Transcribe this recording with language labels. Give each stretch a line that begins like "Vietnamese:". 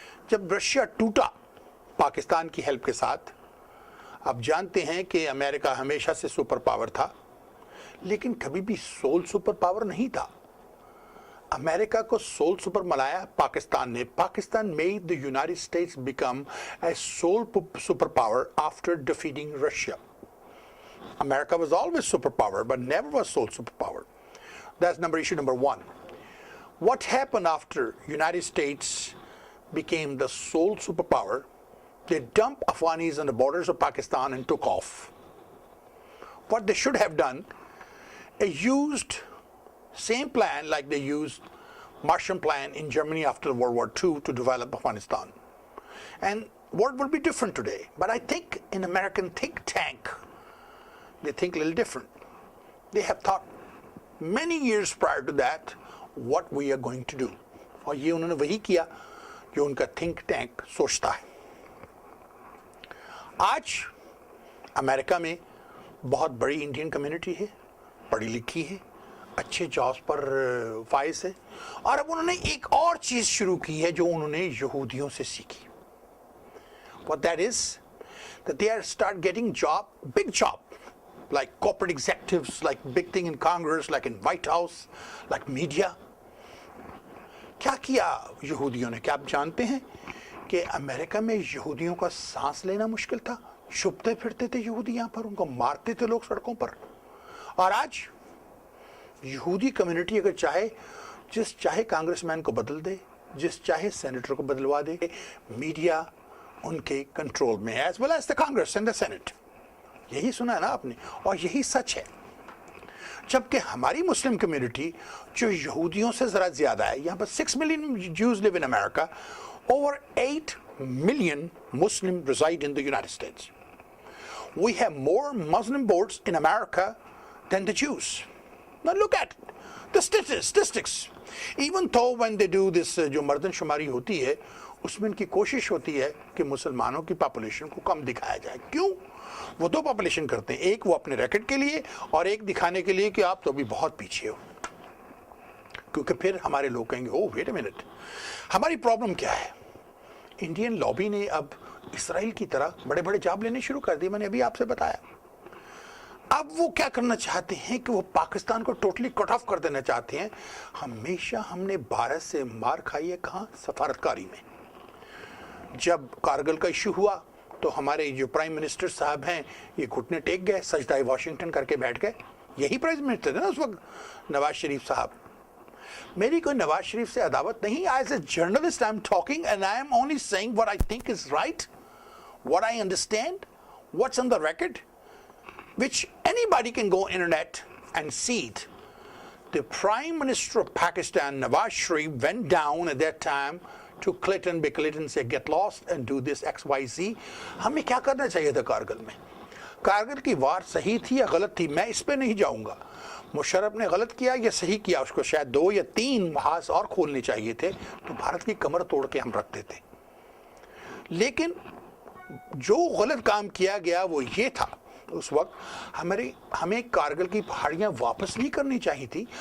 Hindi: जब रशिया टूटा पाकिस्तान की हेल्प के साथ, आप जानते हैं कि अमेरिका हमेशा से सुपर पावर था, लेकिन कभी भी सोल सुपर पावर नहीं था। अमेरिका को सोल सुपर बनाया पाकिस्तान ने।
English: Pakistan made the United States become a sole superpower after defeating Russia. America was always superpower, but never was sole superpower. That's issue number one. What happened after United States became the sole superpower? They dumped Afghanis on the borders of Pakistan and took off. What they should have done is used same plan like they used Marshall Plan in Germany after World War II to develop Afghanistan. And world will be different today. But I think in American think tank, they think a little different. They have thought many years prior to that what we are going to do.
Hindi: और ये उन्होंने वही किया जो उनका think tank सोचता है। आज अमेरिका में बहुत बड़ी इंडियन कम्युनिटी है, पढ़ी लिखी है, अच्छे जॉब्स पर फाइज है, और अब उन्होंने एक और चीज़ शुरू की है जो उन्होंने यहूदियों से सीखी।
English: What that is, that they are start getting big job, like corporate executives, like big thing in Congress, like in White House, like media.
Hindi: क्या किया यहूदियों ने? क्या आप जानते हैं कि अमेरिका में यहूदियों का सांस लेना मुश्किल था? छुपते फिरते थे यहूदी यहाँ पर, उनको मारते थे लोग सड़कों पर। और आज यहूदी कम्युनिटी अगर चाहे, जिस चाहे कांग्रेसमैन को बदल दे, जिस चाहे सेनेटर को बदलवा दे, मीडिया उनके कंट्रोल में है,
English: As well as the Congress and the Senate.
Hindi: यही सुना है ना आपने, और यही सच है। जबकि हमारी मुस्लिम कम्युनिटी जो यहूदियों से ज़रा ज़्यादा है, यहाँ पर
English: 6 million Jews live in America, over 8 million Muslims reside in the United States. We have more Muslim votes in America than the Jews. Now look at the statistics. Even though when they do this
Hindi: जो मर्दनशुमारी होती है, उसमें इनकी कोशिश होती है कि मुसलमानों की पॉपुलेशन को कम दिखाया जाए। क्यों? वो दो पॉपुलेशन करते हैं, एक वो अपने रैकेट के लिए और एक दिखाने के लिए कि आप तो अभी बहुत पीछे हो, क्योंकि फिर हमारे लोग कहेंगे
English: oh wait a minute,
Hindi: हमारी प्रॉब्लम क्या है। इंडियन लॉबी ने अब इसराइल की तरह बड़े बड़े जॉब लेने शुरू कर दिए, मैंने अभी आपसे बताया। अब वो क्या करना चाहते हैं कि वो पाकिस्तान को टोटली कट ऑफ कर देना चाहते हैं। हमेशा हमने भारत से मार खाई है, कहाँ? सफारतकारी में। जब कारगिल का इशू हुआ तो हमारे जो प्राइम मिनिस्टर साहब हैं ये घुटने टेक गए, सजदाए वाशिंगटन करके बैठ गए। यही प्राइम मिनिस्टर थे ना उस वक्त, नवाज शरीफ साहब। मेरी कोई नवाज शरीफ से अदावत नहीं।
English: As a journalist I am talking and I am only saying what I think is right, what I understand, what's on the record, which anybody can go internet and see it. The Prime Minister of Pakistan, Nawaz Sharif, went down at that time to Clinton, because Clinton said get lost and do this XYZ.
Hindi: हमें क्या करना चाहिए था कारगिल में? कारगिल की वार सही थी या गलत थी, मैं इस पे नहीं जाऊंगा। मुशर्रफ ने गलत किया या सही किया, उसको शायद 2 या 3 महाज और खोलने चाहिए थे, तो भारत की कमर तोड़ के हम रखते थे। लेकिन जो गलत काम किया गया वो ये था, उस वक्त हमें कारगिल की पहाड़ियाँ वापस नहीं करनी चाहिए थी।